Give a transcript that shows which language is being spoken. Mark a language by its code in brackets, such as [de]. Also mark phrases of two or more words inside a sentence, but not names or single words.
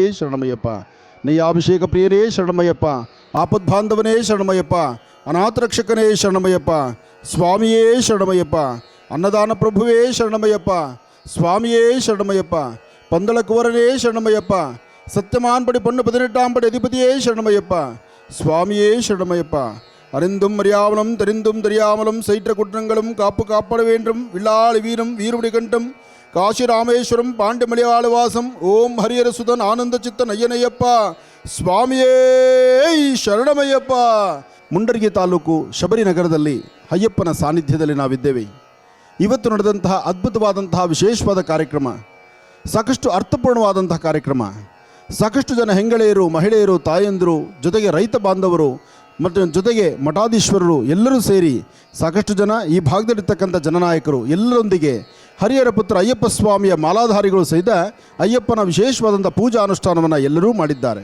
[kn] ಶರಣಮಯ್ಯಪ್ಪ, ನಯ್ಯಾಭಿಷೇಕ ಪ್ರಿಯನೇ ಶರಣಮಯ್ಯಪ್ಪ, ಆಪದ್ಬಾಂಧವನೇ ಶರಣಮಯ್ಯಪ್ಪ, ಅನಾಥರಕ್ಷಕನೇ ಶರಣಮಯ್ಯಪ್ಪ, ಸ್ವಾಮಿಯೇ ಶರಣಮಯ್ಯಪ್ಪ, ಅನ್ನದಾನ ಪ್ರಭುವೇ ಶರಣಮಯ್ಯಪ್ಪ, ಸ್ವಾಮಿಯೇ ಶರಣಮಯ್ಯಪ್ಪ, ಪಂದಳ ಕುವರನೇ ಶರಣಮಯ್ಯಪ್ಪ, ಸತ್ಯಮಾನ್ ಪಡಿ ಪೊನ್ನು 18 ಅಧಿಪತಿಯೇ ಶರಣಮಯ್ಯಪ್ಪ, ಸ್ವಾಮಿಯೇ ಶರಣಮಯ್ಯಪ್ಪ, [ta] அறிந்தும் அறியாமலும் தெரிந்தும் தெரியாமலும் சைற்ற குற்றங்களும் காப்பு காப்பட வேண்டும் வில்லாளி வீரம் வீரமுடி கண்டம் காசி ராமேஸ்வரம் பாண்டிமலையாளுவாசம் ஓம் ஹரியரசுதன் ஆனந்த சித்தன் ஐயனையப்பா [kn] ಸ್ವಾಮಿಯೇ ಶರಣಮಯ್ಯಪ್ಪ. ಮುಂಡರಗಿ ತಾಲೂಕು ಶಬರಿ ನಗರದಲ್ಲಿ ಅಯ್ಯಪ್ಪನ ಸಾನ್ನಿಧ್ಯದಲ್ಲಿ ನಾವಿದ್ದೇವೆ. ಇವತ್ತು ನಡೆದಂತಹ ಅದ್ಭುತವಾದಂತಹ ವಿಶೇಷವಾದ ಕಾರ್ಯಕ್ರಮ, ಸಾಕಷ್ಟು ಅರ್ಥಪೂರ್ಣವಾದಂತಹ ಕಾರ್ಯಕ್ರಮ. ಸಾಕಷ್ಟು ಜನ ಹೆಂಗಳೆಯರು, ಮಹಿಳೆಯರು, ತಾಯಂದಿರು, ಜೊತೆಗೆ ರೈತ ಬಾಂಧವರು ಮತ್ತು ಜೊತೆಗೆ ಮಠಾಧೀಶ್ವರರು ಎಲ್ಲರೂ ಸೇರಿ ಸಾಕಷ್ಟು ಜನ ಈ ಭಾಗದಲ್ಲಿರ್ತಕ್ಕಂಥ ಜನನಾಯಕರು ಎಲ್ಲರೊಂದಿಗೆ ಹರಿಹರ ಪುತ್ರ ಅಯ್ಯಪ್ಪ ಸ್ವಾಮಿಯ ಮಾಲಾಧಾರಿಗಳು ಸಹಿತ ಅಯ್ಯಪ್ಪನ ವಿಶೇಷವಾದಂಥ ಪೂಜಾ ಅನುಷ್ಠಾನವನ್ನು ಎಲ್ಲರೂ ಮಾಡಿದ್ದಾರೆ.